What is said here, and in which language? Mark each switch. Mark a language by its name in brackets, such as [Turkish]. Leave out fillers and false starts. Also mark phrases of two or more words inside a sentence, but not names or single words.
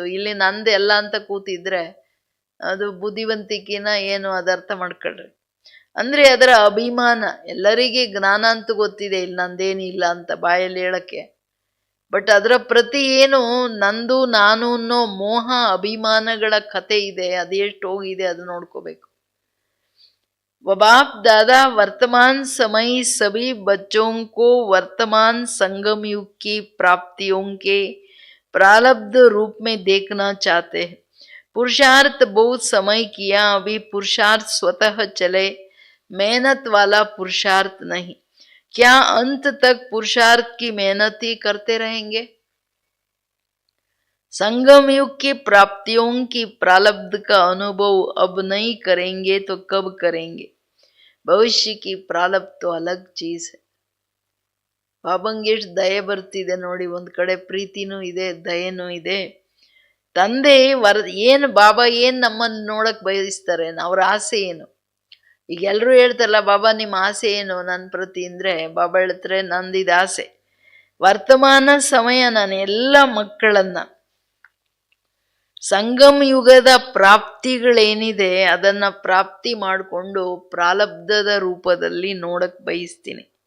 [Kannada] ಇಲ್ಲಿ ನಂದು ಎಲ್ಲ ಅಂತ ಕೂತಿದ್ರೆ ಅದು ಬುದ್ಧಿವಂತಿಕೆನ ಏನು, ಅದರ್ಥ ಮಾಡ್ಕೊಳ್ರಿ. ಅಂದ್ರೆ ಅದರ ಅಭಿಮಾನ. ಎಲ್ಲರಿಗೆ ಜ್ಞಾನ ಅಂತೂ ಗೊತ್ತಿದೆ, ಇಲ್ಲಿ ನಂದೇನಿಲ್ಲ ಅಂತ ಬಾಯಲ್ಲಿ ಹೇಳಕ್ಕೆ. ಬಟ್ ಅದರ ಪ್ರತಿ ಏನು ನಂದು ನಾನು ಅನ್ನೋ ಮೋಹ ಅಭಿಮಾನಗಳ ಕತೆ ಇದೆ, ಅದೆಷ್ಟು ಹೋಗಿದೆ ಅದು ನೋಡ್ಕೋಬೇಕು. [Hindi] बाप दादा वर्तमान समय सभी बच्चों को वर्तमान संगम युग की प्राप्तियों के प्रारब्ध रूप में देखना चाहते हैं. पुरुषार्थ बहुत समय किया, अभी पुरुषार्थ स्वतः चले, मेहनत वाला पुरुषार्थ नहीं. क्या अंत तक पुरुषार्थ की मेहनत ही करते रहेंगे? संगम युग की प्राप्तियों की प्रारब्ध का अनुभव अब नहीं करेंगे तो कब करेंगे? भविष्य की प्रारब्ध तो अलग चीज है. [Kannada] ಬಾಬಂಗೆ ಎಷ್ಟು ದಯೆ ಬರ್ತಿದೆ ನೋಡಿ. ಒಂದ್ ಕಡೆ ಪ್ರೀತಿನೂ ಇದೆ, ದಯೆನೂ ಇದೆ. ತಂದೆ ಏನು ಬಾಬಾ ಏನು ನಮ್ಮನ್ನು ನೋಡಕ್ ಬಯಸ್ತಾರೆ, ಅವ್ರ ಆಸೆ ಏನು? ಈಗ ಎಲ್ರು ಹೇಳ್ತಾರಲ್ಲ, ಬಾಬಾ ನಿಮ್ಮ ಆಸೆ ಏನು ನನ್ನ ಪ್ರತಿ ಅಂದ್ರೆ, ಬಾಬಾ ಹೇಳ್ತಾರೆ, ನಂದಿದ ಆಸೆ ವರ್ತಮಾನ ಸಮಯ ನಾನು ಎಲ್ಲ ಮಕ್ಕಳನ್ನ ಸಂಗಮ ಯುಗದ ಪ್ರಾಪ್ತಿಗಳೇನಿದೆ ಅದನ್ನ ಪ್ರಾಪ್ತಿ ಮಾಡಿಕೊಂಡು ಪ್ರಾರಬ್ಧದ ರೂಪದಲ್ಲಿ ನೋಡಕ್ ಬಯಸ್ತೀನಿ.